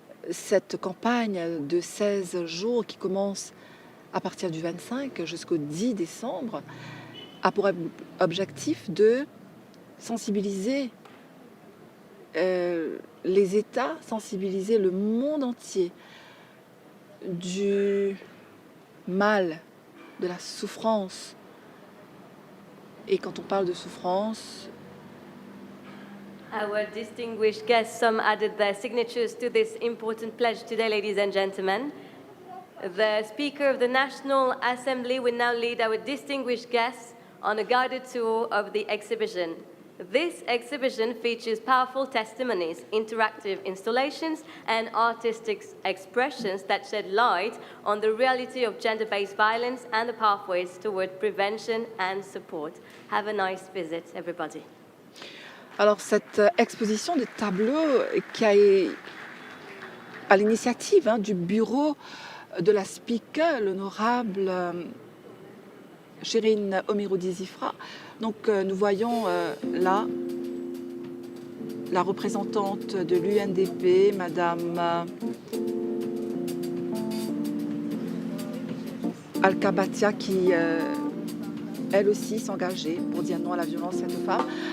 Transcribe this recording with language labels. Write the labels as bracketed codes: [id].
[fr] Cette campagne de 16 jours qui commence à partir du 25 jusqu'au 10 décembre a pour objectif de sensibiliser les États, sensibiliser le monde entier du mal, de la souffrance. Et quand on parle de souffrance, [en] our distinguished guests, some added their signatures to this important pledge today, ladies and gentlemen. The Speaker of the National Assembly will now lead our distinguished guests on a guided tour of the exhibition. This exhibition features powerful testimonies, interactive installations, and artistic expressions that shed light on the reality of gender-based violence and the pathways toward prevention and support. Have a nice visit, everybody. [fr] alors cette exposition de tableaux qui est à l'initiative du bureau de la Speaker, l'honorable Shirin Omiroudi-Zifra. Donc nous voyons là la représentante de l'UNDP, Madame Al-Kabatia, qui elle aussi s'engageait pour dire non à la violence faite aux femmes.